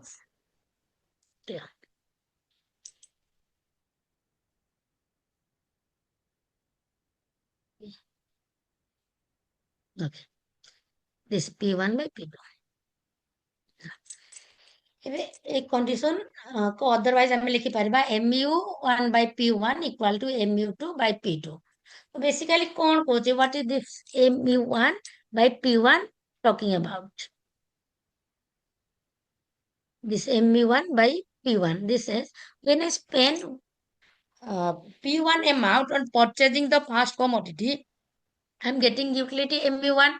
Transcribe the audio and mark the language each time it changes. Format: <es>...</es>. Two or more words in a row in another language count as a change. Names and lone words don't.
<en>Yeah. Okay. This P1 by P2. A condition otherwise</en> <or>ଆମେ ଲେଖିପାରିବା</or> <en>mu1 by p1 equal to mu2 by p2. So basically</en> <or>କଣ କହୁଛି,</or> <en>what is this mu1 by p1 talking about? This mu1 by p1. This is when I spend p1 amount on purchasing the first commodity, I'm getting utility mu1.</en>